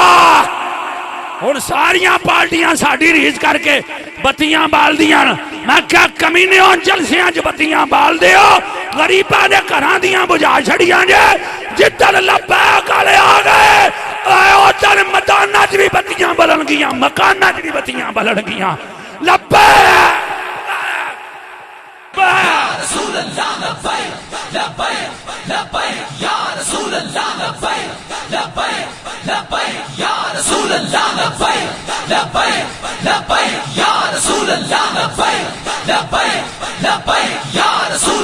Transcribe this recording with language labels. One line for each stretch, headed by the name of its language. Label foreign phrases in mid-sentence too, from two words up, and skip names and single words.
Punjabi: ہن ساریاں پارٹیاں ساڈی ریس کر کے بتیاں بال دیاں، میں کیا کمینے ہو جلسیاں چ بتیاں بال دیو، غریباں دے گھراں دیاں بجھا چھڈیاں جے. جدھر لبیک والے آ گئے ادھر میداناں چ بھی بتیاں بلن گیاں، مکاناں چ بھی بتیاں بلن گیاں.
Arabic: लब्बैक يا رسول الله لبيك لبيك لبيك يا رسول الله لبيك لبيك لبيك يا رسول الله لبيك لبيك لبيك يا رسول الله لبيك لبيك لبيك يا رسول